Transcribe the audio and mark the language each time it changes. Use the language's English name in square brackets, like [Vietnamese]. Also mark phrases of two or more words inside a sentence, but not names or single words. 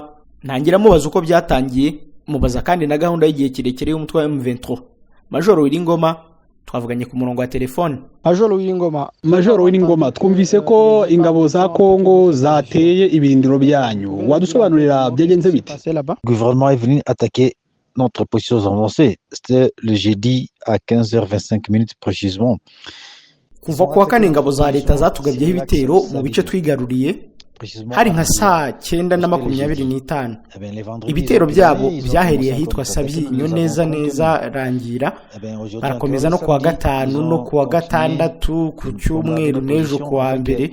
[Kinyarwanda] Ntangira mubaza uko byatangiye, mubaza kandi na gahunda y'igihe kirekire y'umutwe wa M23. Major Wiringoma twavuganye ku murongo wa telefone. Major Wiringoma, twumvise ko ingabo za Kongo zateye ibindiro byanyu, wadusobanurira byagenze bite? [French] Le gouvernement est venu attaquer notre position avancée. C'était le jeudi à 15h25 précisément. [Kinyarwanda] Kuva ku wa kane ingabo za Leta zatugabyeho ibitero mu bice twigaruriye hari nka saa 9:25. Ibitero byabo byahereye ahitwa Sabyinyo neza Rangira, barakomeza no ku wa gatanu no ku wa gatandatu, ku cyumweru n'ejo ku wa mbere.